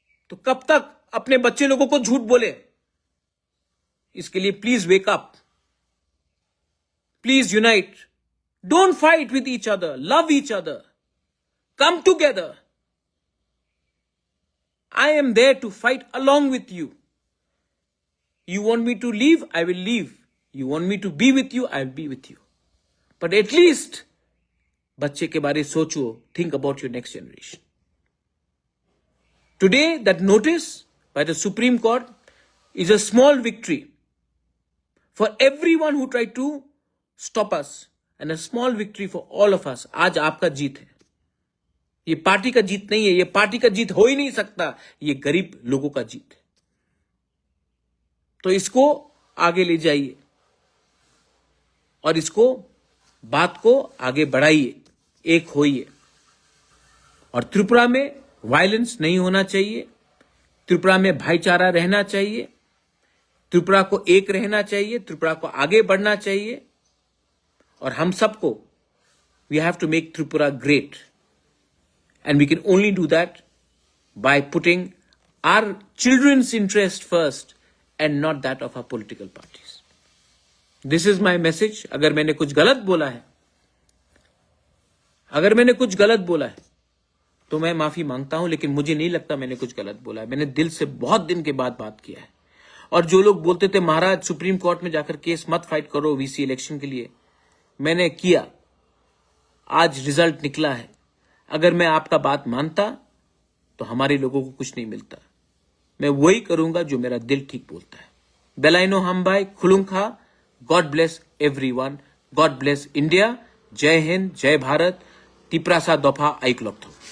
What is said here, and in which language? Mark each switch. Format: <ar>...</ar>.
<hi>तो कब तक अपने बच्चे लोगों को झूठ बोले? इसके लिए</hi> <en>Please wake up, please unite, don't fight with each other, love each other, come together. I am there to fight along with you. You want me to leave? I will leave. You want me to be with you? I will be with you. But at least</en> <hi>बच्चे के बारे सोचो,</hi> <en>think about your next generation. Today, that notice by the Supreme Court is a small victory for everyone who tried to stop us, and a small victory for all of us.</en> <hi>आज आपका जीत है। ये party का जीत नहीं है, ये party का जीत हो ही नहीं सकता, ये गरीब लोगों का जीत है। तो इसको आगे ले जाइए और इसको बात को आगे बढ़ाइए, एक होइए। और त्रिपुरा में वायलेंस नहीं होना चाहिए, त्रिपुरा में भाईचारा रहना चाहिए, त्रिपुरा को एक रहना चाहिए, त्रिपुरा को आगे बढ़ना चाहिए। और हम सबको</hi> <en>We have to make Tripura great, and we can only do that by putting our children's interest first and not that of our political parties. This is my message.</en> <hi>अगर मैंने कुछ गलत बोला है, अगर मैंने कुछ गलत बोला है तो मैं माफी मांगता हूं, लेकिन मुझे नहीं लगता मैंने कुछ गलत बोला है। मैंने दिल से बहुत दिन के बाद बात किया है। और जो लोग बोलते थे महाराज सुप्रीम कोर्ट में जाकर केस मत फाइट करो वीसी इलेक्शन के लिए, मैंने किया, आज रिजल्ट निकला है। अगर मैं आपका बात मानता तो हमारे लोगों को कुछ नहीं मिलता। मैं वही करूंगा जो मेरा दिल ठीक बोलता है।</hi> <trp>बेलाइनो हम भाई खुलुंखा</trp> <en>God bless everyone, God bless India.</en> <hi>जय हिंद, जय भारत.</hi> <trp>टिप्रासा दफा ऐकलप्तो.</trp>